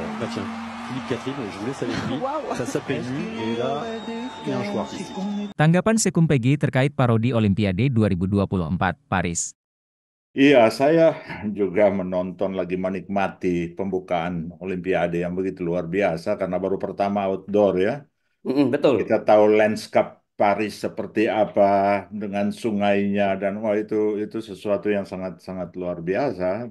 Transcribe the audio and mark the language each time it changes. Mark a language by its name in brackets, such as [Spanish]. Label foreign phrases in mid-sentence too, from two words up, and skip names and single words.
[French] Bah tiens, Philippe Catherine, je vous laisse avec lui. Wow. Ça s'appelle Nu, et là, il y a un choix artistique. [Indonesian] Tanggapan Sekumpegi terkait parodi Olimpiade 2024 Paris. Iya, saya juga menonton lagi menikmati pembukaan Olimpiade yang begitu luar biasa karena baru pertama outdoor ya. Betul. Kita tahu landscape Paris seperti apa dengan sungainya dan wah itu sesuatu yang sangat-sangat luar biasa.